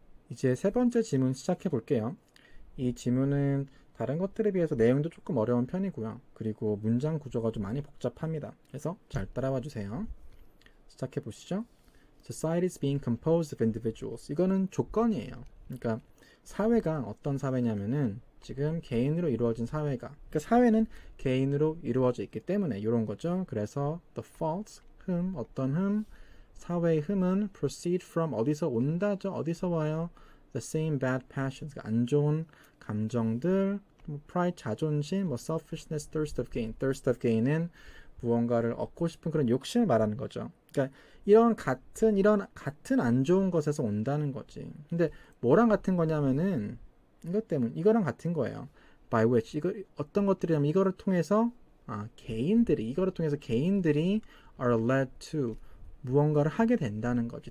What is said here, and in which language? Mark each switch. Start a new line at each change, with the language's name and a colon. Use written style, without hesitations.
Korean: 이제 세 번째 지문 시작해 볼게요. 이 지문은 다른 것들에 비해서 내용도 조금 어려운 편이고요. 그리고 문장 구조가 좀 많이 복잡합니다. 그래서 잘 따라와 주세요. 시작해 보시죠.
English: Society is being composed of individuals.
Korean: 이거는 조건이에요. 그러니까 사회가 어떤 사회냐면은 지금 개인으로 이루어진 사회가, 그러니까 사회는 개인으로 이루어져 있기 때문에 이런 거죠. 그래서
English: the faults,
Korean: 어떤 사회의 흠은
English: proceed from
Korean: 어디서 온다죠. 어디서 와요?
English: The same bad passions,
Korean: 안 좋은 감정들,
English: pride,
Korean: 자존심,
English: selfishness, thirst of gain.
Korean: thirst of gain은 무언가를 얻고 싶은 그런 욕심을 말하는 거죠. 그러니까 이런 같은 안 좋은 것에서 온다는 거지. 근데 뭐랑 같은 거냐면은 이것 때문에 이거랑 같은 거예요.
English: By which
Korean: 이거 어떤 것들이냐면 이거를 통해서 이거를 통해서 개인들이
English: are led to
Korean: 무언가를 하게 된다는 거지.